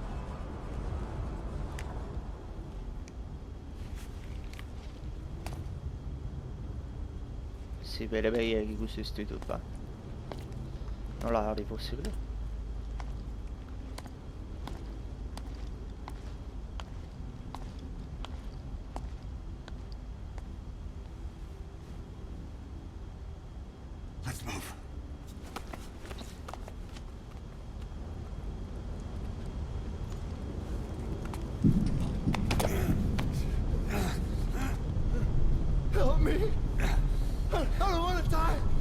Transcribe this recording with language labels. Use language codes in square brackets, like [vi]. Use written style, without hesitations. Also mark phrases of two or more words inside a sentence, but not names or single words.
[eu] Si bere behiek ikusi ez ditut ba. Nola hori posible? [en] Let's move. Help me. I don't want to die.